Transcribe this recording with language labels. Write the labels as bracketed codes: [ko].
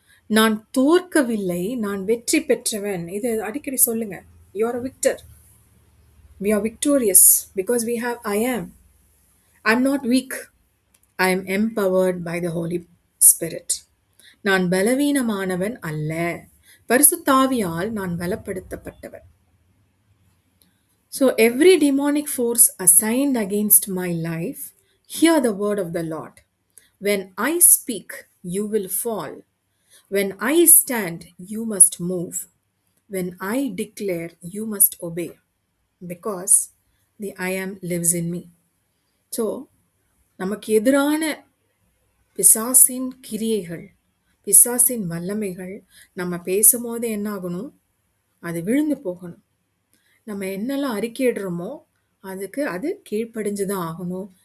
[ta] நான் தோற்கவில்லை, நான் வெற்றி பெற்றவன். இது அடிக்கடி சொல்லுங்க. [en] You are a victor. We are victorious because we have I am. I am not weak, I am empowered by the Holy Spirit. [ta] நான் பலவீனமானவன் அல்ல, பரிசுத்தாவியால் நான் பலப்படுத்தப்பட்டவன். [en] So every demonic force assigned against my life, hear the word of the Lord. When I speak, you will fall. When I stand, you must move. When I declare, you must obey. Because the I am lives in me. [ta] So, நமக்கு எதிரான பிசாசின் கிரியைகள், பிசாசின் வல்லமைகள் நம்ம பேசும்போது என்ன ஆகணும், அது விழுந்து போகணும். நம்ம என்னெல்லாம் அறிக்கையிடுறோமோ அதுக்கு அது கீழ்ப்படிஞ்சு தான் ஆகணும்.